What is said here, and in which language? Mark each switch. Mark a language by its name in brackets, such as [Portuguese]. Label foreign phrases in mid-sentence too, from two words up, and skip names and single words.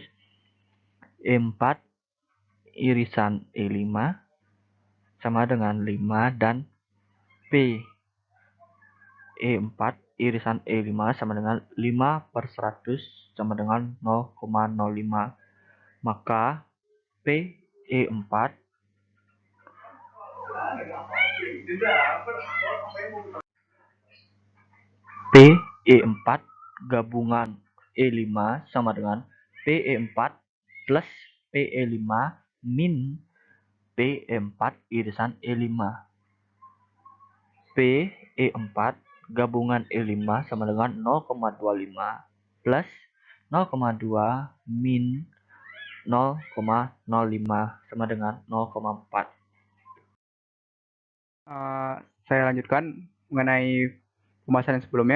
[Indonesian] E4 irisan E5 sama dengan 5 dan P E4 irisan E5 sama dengan 5 per 100 sama dengan 0,05. Maka PE4 PE4 gabungan E5 sama dengan PE4 plus PE5 min PE4 irisan E5. PE4 gabungan E5 sama dengan 0,25 plus 0,2 min 0,05 sama dengan 0,4. Saya lanjutkan mengenai pembahasan yang sebelumnya.